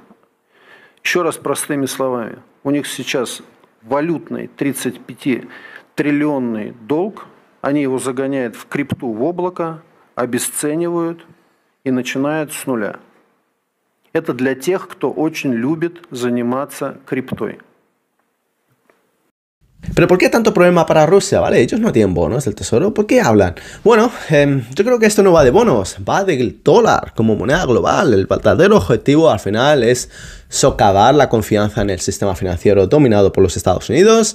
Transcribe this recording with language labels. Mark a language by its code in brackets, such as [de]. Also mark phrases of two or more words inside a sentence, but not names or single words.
[ru] Еще раз простыми словами. У них сейчас валютный 35-триллионный долг, они его загоняют в крипту, в облако, обесценивают и начинают с нуля. Это для тех, кто очень любит заниматься криптой. [es] ¿Pero por qué tanto problema para Rusia? ¿Vale? Ellos no tienen bonos del tesoro. ¿Por qué hablan? Bueno, yo creo que esto no va de bonos, va del dólar como moneda global. El verdadero objetivo al final es socavar la confianza en el sistema financiero dominado por los Estados Unidos.